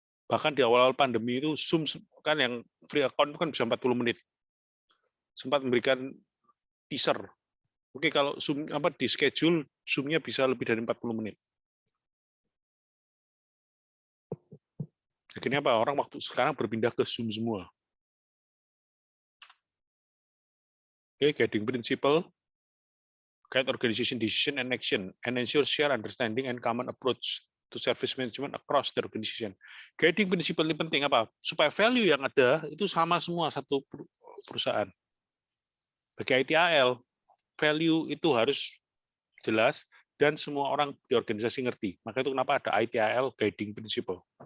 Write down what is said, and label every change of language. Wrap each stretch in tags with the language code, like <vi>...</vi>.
<id>Bahkan di awal-awal pandemi itu Zoom kan yang free account itu kan bisa 40 menit. Sempat memberikan teaser. Oke, kalau Zoom di schedule Zoom-nya bisa lebih dari 40 menit. Akhirnya apa? Orang waktu sekarang berpindah ke Zoom semua.</id> <en>Oke, guiding principle, guide organization decision and action, and ensure share understanding and common approach to service management across the organization.</en> <id>Guiding principle ini penting apa? Supaya value yang ada itu sama semua satu perusahaan. Bagi ITIL, value itu harus jelas dan semua orang di organisasi ngerti. Maka itu kenapa ada ITIL guiding principle.</id>